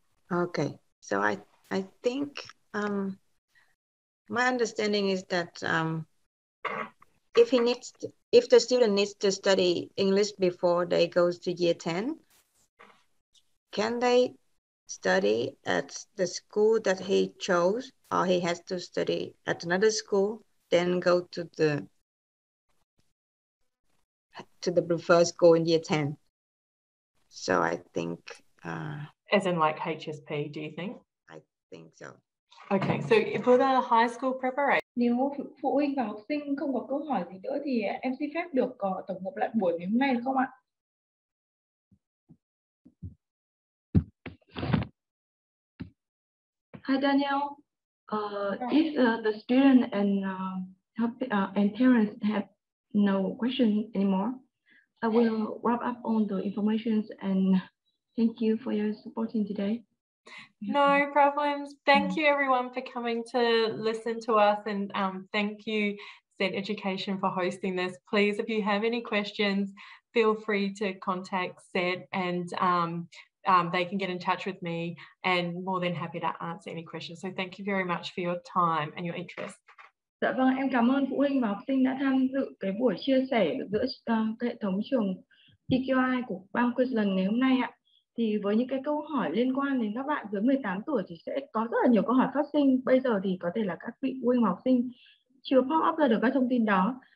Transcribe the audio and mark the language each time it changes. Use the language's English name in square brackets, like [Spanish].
[English] Okay, so I think my understanding is that if the student needs to study English before they go to year 10, can they study at the school that he chose, or he has to study at another school, then go to the preferred school in year 10? So I think as in like HSP, do you think? I think so. Okay, so for the high school preparation. [Vietnamese] Nếu phụ huynh và học sinh không có câu hỏi gì nữa thì em xin phép được tổng hợp lại buổi ngày hôm nay được không ạ? [English] Hi Daniel. If the student and parents have no questions anymore, I will wrap up on the information and thank you for your supporting today. No problems. Thank you everyone for coming to listen to us, and thank you SET Education for hosting this. Please, if you have any questions, feel free to contact SET and they can get in touch with me, and more than happy to answer any questions. So thank you very much for your time and your interest. [Vietnamese] Dạ vâng, em cảm ơn phụ huynh và học sinh đã tham dự cái buổi chia sẻ giữa hệ thống trường EQI của bang Queensland ngày hôm nay ạ. Thì với những cái câu hỏi liên quan đến các bạn dưới 18 tuổi thì sẽ có rất là nhiều câu hỏi phát sinh. Bây giờ thì có thể là các vị phụ huynh và học sinh chưa [English] pop up [Vietnamese] ra được các thông tin đó.